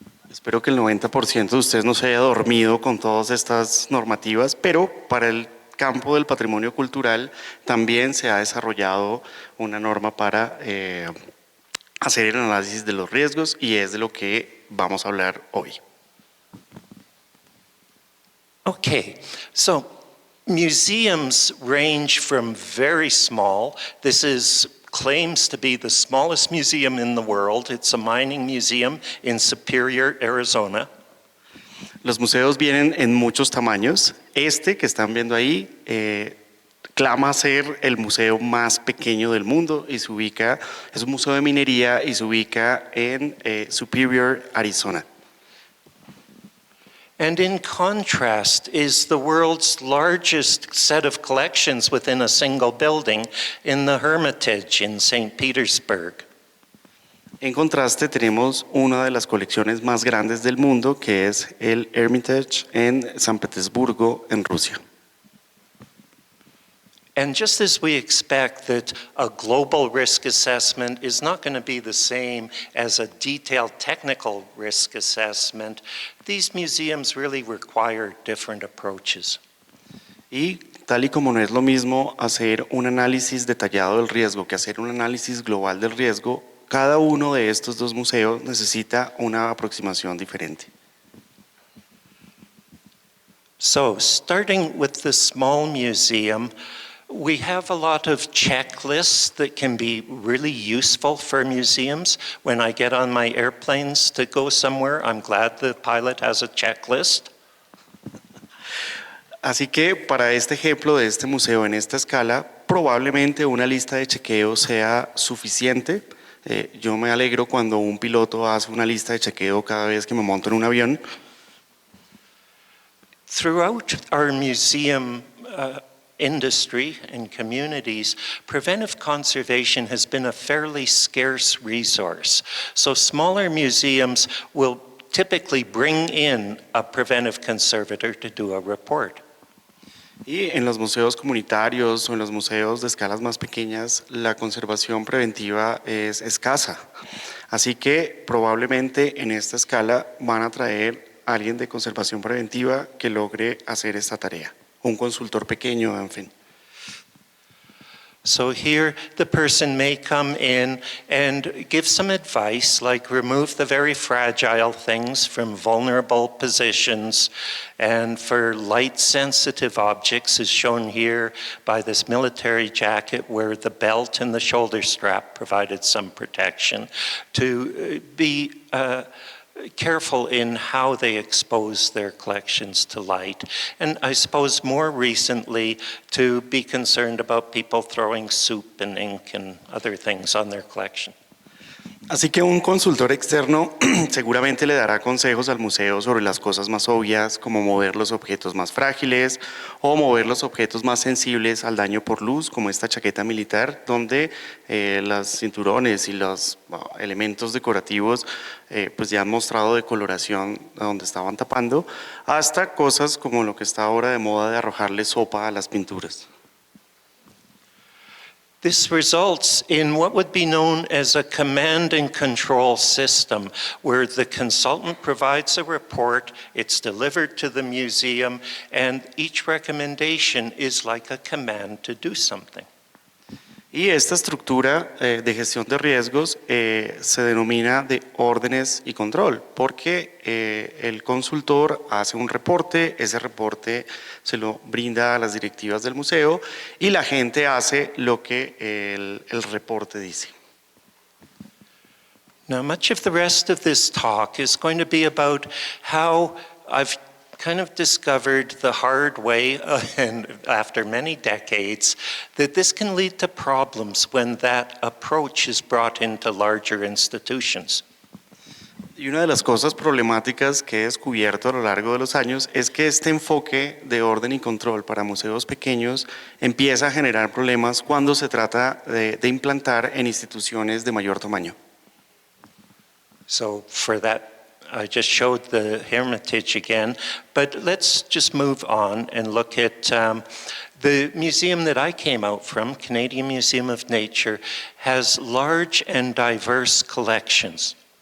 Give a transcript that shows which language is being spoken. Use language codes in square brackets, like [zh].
[es] Espero que el 90% de ustedes no se haya dormido con todas estas normativas, pero para el campo del patrimonio cultural también se ha desarrollado una norma para hacer el análisis de los riesgos y es de lo que vamos a hablar hoy. [en] Okay, so museums range from very small. This claims to be the smallest museum in the world. It's a mining museum in Superior, Arizona. [es] Los museos vienen en muchos tamaños. Este que están viendo ahí clama ser el museo más pequeño del mundo y se ubica, es un museo de minería y se ubica en Superior, Arizona. [en] And in contrast is the world's largest set of collections within a single building in the Hermitage in St. Petersburg. [es] En contraste tenemos una de las colecciones más grandes del mundo que es el Hermitage en San Petersburgo, en Rusia. [en] And just as we expect that a global risk assessment is not going to be the same as a detailed technical risk assessment, these museums really require different approaches. [es] Y tal y como no es lo mismo hacer un análisis detallado del riesgo que hacer un análisis global del riesgo, cada uno de estos dos museos necesita una aproximación diferente. [en] So, starting with the small museum, we have a lot of checklists that can be really useful for museums. When I get on my airplanes to go somewhere, I'm glad the pilot has a checklist. [es] Así que para este ejemplo de este museo en esta escala, probablemente una lista de chequeo sea suficiente. Yo me alegro cuando un piloto hace una lista de chequeo cada vez que me monto en un avión. [en] Throughout our museum industry and communities, preventive conservation has been a fairly scarce resource. So smaller museums will typically bring in a preventive conservator to do a report. [es] Y en los museos comunitarios o en los museos de escalas más pequeñas, la conservación preventiva es escasa. Así que probablemente en esta escala van a traer a alguien de conservación preventiva que logre hacer esta tarea. Un consultor pequeño, en fin. [en] So here the person may come in and give some advice, like remove the very fragile things from vulnerable positions, and for light sensitive objects as shown here by this military jacket where the belt and the shoulder strap provided some protection, to be careful in how they expose their collections to light. And I suppose more recently to be concerned about people throwing soup and ink and other things on their collection. [es] Así que un consultor externo seguramente le dará consejos al museo sobre las cosas más obvias, como mover los objetos más frágiles o mover los objetos más sensibles al daño por luz, como esta chaqueta militar, donde los cinturones y los elementos decorativos pues ya han mostrado decoloración donde estaban tapando, hasta cosas como lo que está ahora de moda de arrojarle sopa a las pinturas. [en] This results in what would be known as a command and control system, where the consultant provides a report, it's delivered to the museum, and each recommendation is like a command to do something. [es] Y esta estructura de gestión de riesgos se denomina de órdenes y control, porque el consultor hace un reporte, ese reporte se lo brinda a las directivas del museo y la gente hace lo que el reporte dice. [en] Now, much of the rest of this talk is going to be about how I've kind of discovered the hard way, and after many decades, that this can lead to problems when that approach is brought into larger institutions. [es] Y una de las cosas problemáticas que he descubierto a lo largo de los años es que este enfoque de orden y control para museos pequeños empieza a generar problemas cuando se trata de implantar en instituciones de mayor tamaño. [en] So for that, I just showed the Hermitage again, but let's just move on and look at the museum that I came out from, Canadian Museum of Nature, has large and diverse collections.